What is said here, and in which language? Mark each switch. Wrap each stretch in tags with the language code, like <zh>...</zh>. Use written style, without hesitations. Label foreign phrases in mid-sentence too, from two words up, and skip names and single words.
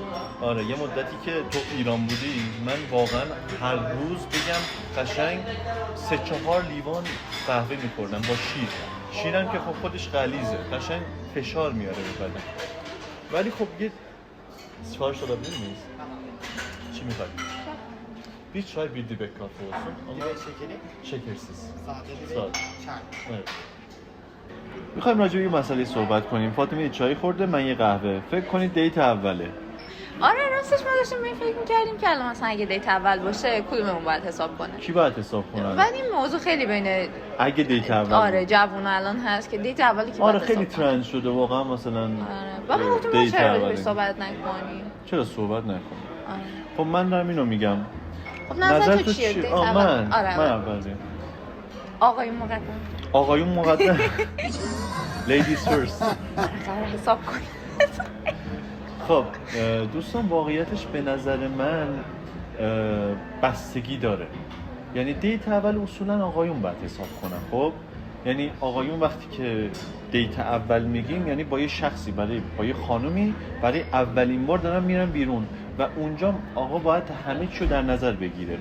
<fa>آره یه مدتی که تو ایران بودی من واقعا هر روز بگم قشنگ 3-4 لیوان قهوه میخوردم با شیرم که خب خودش غلیظه، قشنگ فشار میاره به بدن. ولی خب یه سفارش داده نیست. چی میخوای؟</fa> <tr>Bir çay bir dibek kahve olsun. Ama şekersiz. Sade.</tr> <fa>میخوایم راجع به این مسئله صحبت کنیم. فاطمه یه چای خورده، من یه قهوه. فکر کنید دیت اوله. آره راستش ما داشتیم به این فکر می‌کردیم که الان مثلا اگه دیت اول باشه کدوممون باید حساب کنه. کی باید حساب کنه؟ ولی این موضوع خیلی بین اگه دیت اول آره جوونا الان هست که دیت اولی که آره خیلی ترند شده واقعا. مثلا آره واقعا ما چرا صحبت نکنیم؟ چرا صحبت نکنیم؟ آره. خب من دارم اینو میگم. خب نظر تو چیه؟ دیت اول. من اولی. آقایون مقدم.</fa> <en>Ladies first.</en> <fa>حساب کن. خب دوستان واقعیتش به نظر من بستگی داره. یعنی دیت اول اصولا آقایون باید حساب کنن. خب یعنی آقایون وقتی که دیت اول میگیم یعنی با یه شخصی با یه خانومی برای اولین بار دارن میرن بیرون و اونجا آقا باید همه چیو در نظر بگیره.</fa>